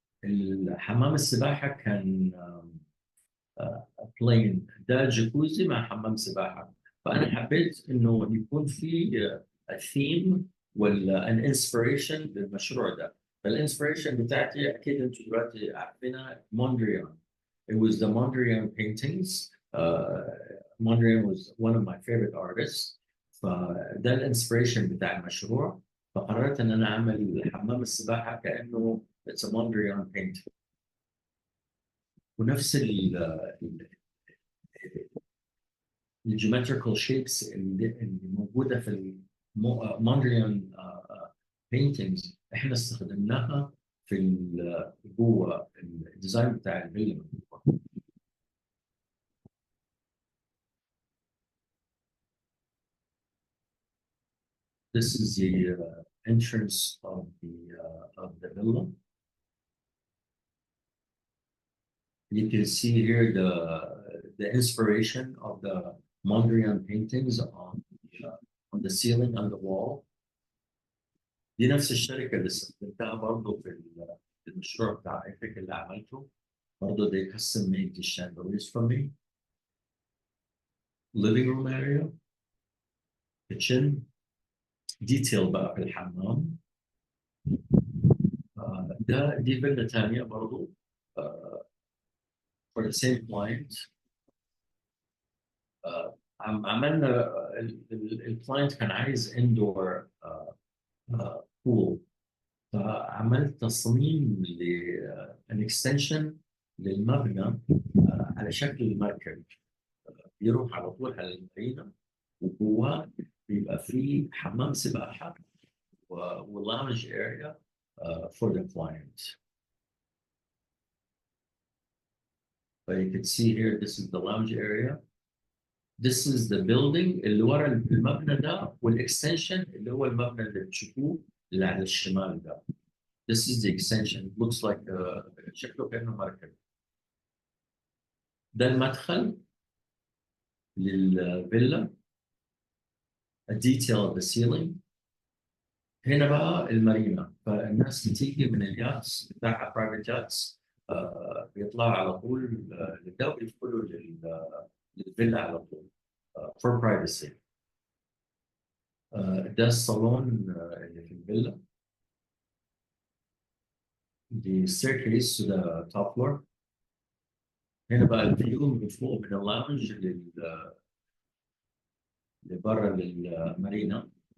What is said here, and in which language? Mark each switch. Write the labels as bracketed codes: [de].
[ar] الحمام السباحة كان بلين، ده جاكوزي مع حمام سباحة. فأنا حبيت إنه يكون في ثيم ولا [en] an inspiration [ar] للمشروع ده. فالانسبريشن بتاعتي أكيد أنتم دلوقتي عارفينها Mondrian. [en] It was the Mondrian paintings. Mondrian was one of my favorite artists. [ar] فده الانسبريشن بتاع المشروع. فقررت ان انا اعمل حمام السباحه كانه [en] it's a Mondrian painting. [ar] ونفس الجيومتريكال شيبس اللي موجوده في Mondrian paintings احنا استخدمناها في جوه الديزاين بتاع الفيلا. [en] This is the entrance of the villa. You can see here the inspiration of the Mondrian paintings on the ceiling on the wall. [ar] دي نفس الشركة اللي استخدمتها برضه في المشروع بتاع ايفيك اللي عملته. برضه [en] they custom made the chandeliers for me. Living room area, kitchen, detail [ar] بقى في الحمام. دي فيلا ثانية برضه [en] for the same client. [ar] عملنا الكلاينت كان عايز اندور بول، فعملت تصميم an extension للمبنى على شكل المركب بيروح على طول على المارينا، وجواه بيبقى فيه حمام سباحة و [en] lounge area for the client. So you can see here, this is the lounge area. This is the building [ar] اللي ورا المبنى ده، والاكستنشن اللي هو المبنى اللي بتشوفوه اللي على الشمال ده. [en] This is the extension. It looks like [ar] شكله كأنه مركب. ده المدخل للفيلا. [en] A detail of the ceiling. [ar] هنا بقى المارينا، فالناس بتيجي من الياتس بتاعها برايفت ياتس بيطلعوا على طول للده ويدخلوا للفيلا على طول [en] for privacy. [ar] ده الصالون اللي في الفيلا. [en] The staircase to the top floor. [ar] هنا بقى الفيو من فوق من اللانج لبرا للمارينا.